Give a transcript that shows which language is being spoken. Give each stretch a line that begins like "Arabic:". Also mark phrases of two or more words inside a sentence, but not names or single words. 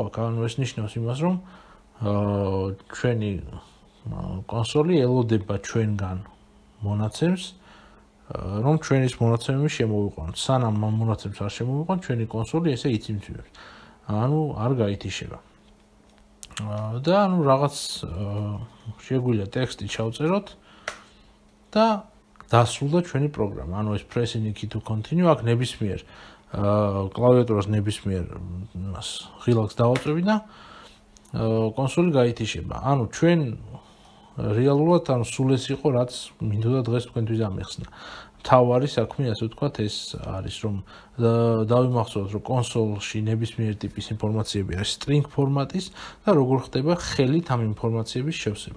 Georgian: აქ ანუ ეს ნიშნავს იმას, რომ ჩვენი კონსოლი ელოდება ჩვენგან მონაცემს, რომ ჩვენის მონაცემები შემოვიყვანოთ. სანამ ამ მონაცემს არ შემოვიყვანთ, ჩვენი კონსოლი ესე იციმციმებს. ანუ არ გაითიშება. და ანუ რაღაც შეგვიძლია ტექსტი ჩავწეროთ და დასრულდა ჩვენი პროგრამა. ანუ ეს
English: pressing key to continue,
Georgian: აქ ნებისმიერ კლავიატურას ნებისმიერ იმას ღილაკს დავაწვევი და კონსოლი გაითიშება. ანუ ჩვენ რეალურად ან სულ ეს იყო, რაც მინდოდა დღეს თქვენთვის ამეხსნა. თავარი საქმე, ასე ვთქვათ, ეს არის, რომ დავიმახსოვროთ, რომ კონსოლში ნებისმიერ ტიპის ინფორმაციები არის string ფორმატის და როგორ ხდება ხელით ამ ინფორმაციების შევსება.